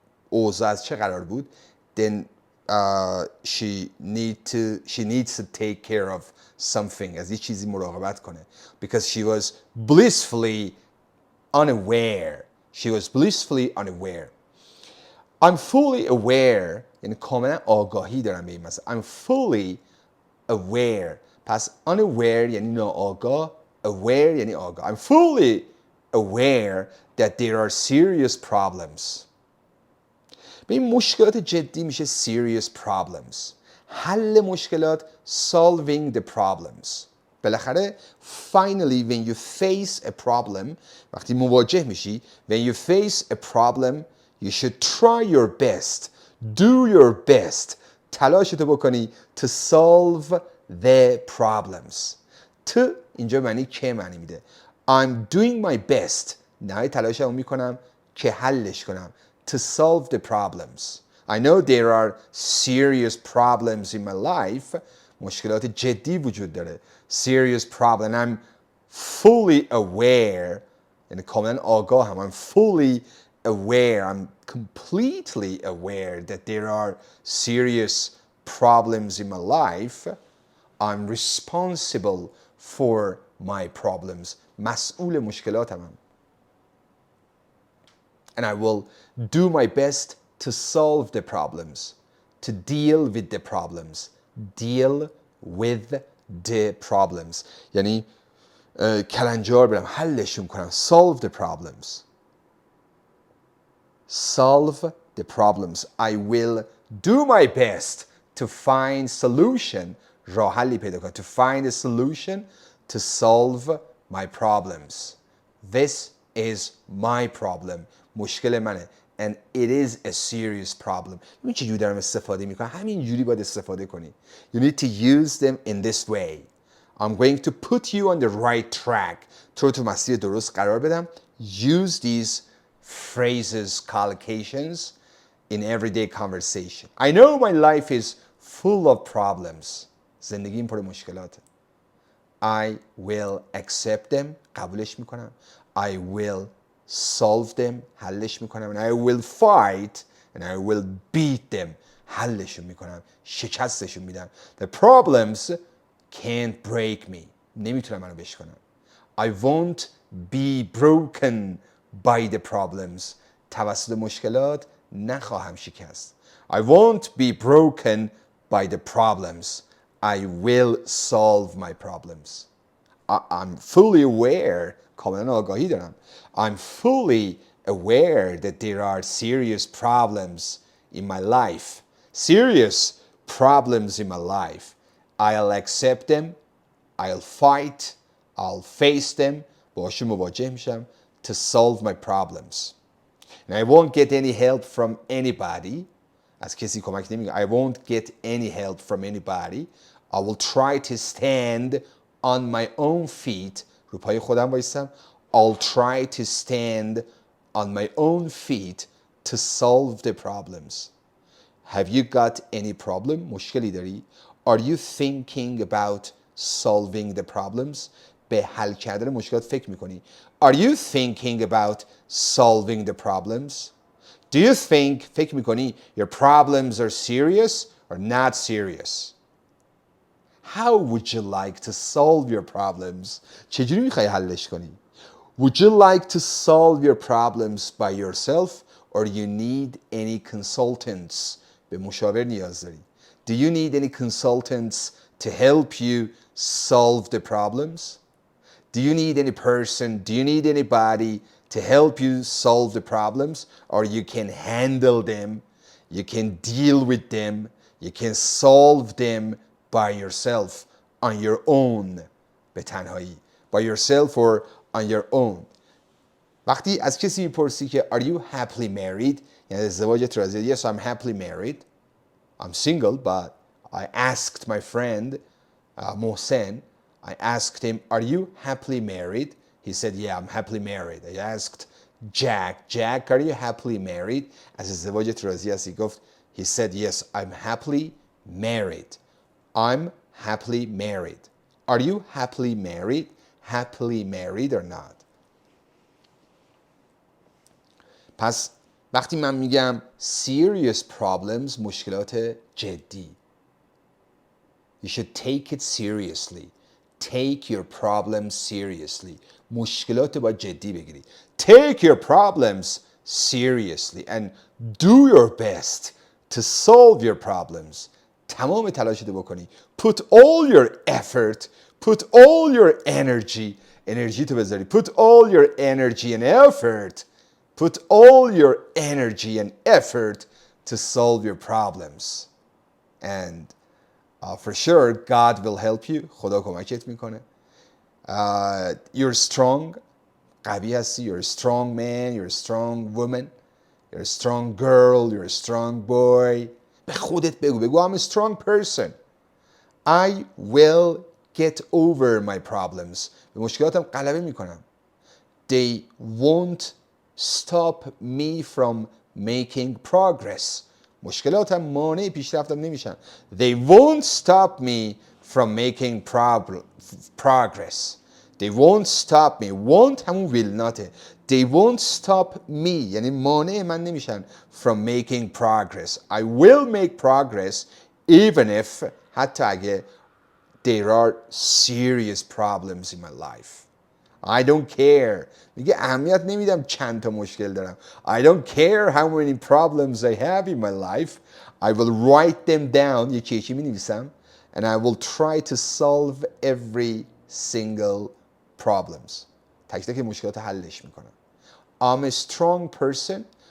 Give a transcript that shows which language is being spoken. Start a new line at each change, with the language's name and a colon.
Persian: اوضاع از چه قرار بود.
English: Then she needs to take care of something.
Persian: از یه چیزی مراقبت کنه.
English: Because she was blissfully unaware. She was blissfully unaware. I'm fully aware.
Persian: یعنی کاملا آگاهی دارم به این مسئله.
English: I'm fully aware.
Persian: پس unaware یعنی ناآگاه.
English: Aware
Persian: یعنی آگاه.
English: I'm fully aware that there are serious problems.
Persian: به این مشکلات جدی میشه
English: serious problems.
Persian: حل مشکلات
English: solving the problems.
Persian: بالاخره
English: finally when you face a problem
Persian: وقتی مواجه میشی
English: when you face a problem you should try your best do your best
Persian: تلاشتو بکنی
English: to solve the problems.
Persian: to اینجا معنی که معنی میده.
English: I'm doing my best
Persian: نهایت تلاشمو میکنم که حلش کنم
English: to solve the problems. I know there are serious problems in my life.
Persian: مشکلات جدی وجود داره.
English: Serious problem. I'm fully aware.
Persian: یعنی کاملا آگاهم.
English: I'm fully aware. I'm completely aware that there are serious problems in my life. I'm responsible for my problems.
Persian: مسئول مشکلاتم.
English: And I will do my best to solve the problems, to deal with the problems. Deal with the problems.
Persian: یعنی کلنجار برم حلشون کنم.
English: Solve the problems. Solve the problems. I will do my best to find solution.
Persian: راه حلی پیدا کنم.
English: To find a solution to solve my problems. This is my problem.
Persian: مشکل منه.
English: And it is a serious problem.
Persian: ببین چجوری دارم استفاده میکنم. همین جوری باید استفاده کنی.
English: You need to use them in this way. I'm going to put you on the right track.
Persian: تو مسیر درست قرار بدم.
English: Use these phrases, collocations in everyday conversation. I know my life is full of problems.
Persian: زندگیم پر مشکلاته.
English: I will accept them.
Persian: قبولش میکنم.
English: I will solve them.
Persian: حلش میکنم.
English: And I will fight. And I will beat them.
Persian: حلشون میکنم. شکستشون میدم.
English: The problems can't break me.
Persian: نمیتونم منو بشکنم.
English: I won't be broken by the problems.
Persian: توسط مشکلات نخواهم شکست.
English: I won't be broken by the problems. I will solve my problems. I'm fully aware.
Persian: کاملا آگاهی دارم.
English: I'm fully aware that there are serious problems in my life. Serious problems in my life. I'll accept them. I'll fight. I'll face them.
Persian: باشون مواجه میشم
English: to solve my problems. And I won't get any help from anybody.
Persian: از کسی کمک نمیگیرم.
English: I won't get any help from anybody. I will try to stand on my own feet.
Persian: رو پای خودم وایسم.
English: I'll try to stand on my own feet to solve the problems. Have you got any problem?
Persian: مشکلی داری؟
English: Are you thinking about solving the problems?
Persian: به حل کردن مشکلات فکر میکنی.
English: Are you thinking about solving the problems? Do you think
Persian: فکر میکنی
English: your problems are serious or not serious? How would you like to solve your problems?
Persian: چجوری میخوای حلش کنی؟
English: Would you like to solve your problems by yourself or you need any consultants?
Persian: به مشاور نیاز داری.
English: Do you need any consultants to help you solve the problems? Do you need any person? Do you need anybody to help you solve the problems? Or you can handle them, you can deal with them, you can solve them by yourself, on your own.
Persian: به تنهایی.
English: By yourself or on your own.
Persian: وقتی از کسی میپرسی که
English: Are you happily married؟
Persian: یعنی ازدواجت راضیه.
English: Yes, I'm happily married. I'm single, but I asked my friend Mohsen, I asked him, are you happily married? He said, yeah, I'm happily married. I asked Jack, are you happily married?
Persian: از ازدواجت راضی هستی؟ گفت,
English: he said, yes, I'm happily married. I'm happily married. Are you happily married? Happily married or not?
Persian: پس وقتی من میگم
English: serious problems،
Persian: مشکلات جدی.
English: You should take it seriously. Take your problems seriously.
Persian: مشکلات باید جدی بگیری.
English: Take your problems seriously and do your best to solve your problems.
Persian: تمام تلاشت بکنی.
English: Put all your effort, put all your energy,
Persian: انرژی تو بذاری.
English: Put all your energy and effort, put all your energy and effort to solve your problems. And for sure, God will help you.
Persian: خدا کمکت میکنه.
English: You're strong.
Persian: قوی هستی.
English: You're a strong man. You're a strong woman. You're a strong girl. You're a strong boy.
Persian: به خودت بگو.
English: I'm a strong person. I will get over my problems.
Persian: به مشکلاتم غلبه میکنم.
English: They won't stop me from making progress.
Persian: مشکلاتم مانع پیشرفتم نمیشن.
English: They won't stop me from making progress. They won't stop me. Won't همون will not. They won't stop me.
Persian: یعنی مانع من نمیشن
English: from making progress. I will make progress even if
Persian: حتی اگه
English: there are serious problems in my life. I don't care.
Persian: میگه اهمیت نمیدم چند تا مشکل دارم.
English: I don't care how many problems I have in my life. I will write them down.
Persian: یکی می نویسم.
English: And I will try to solve every single problems.
Persian: تک تک مشکلات حلش میکنم.
English: I'm a strong person.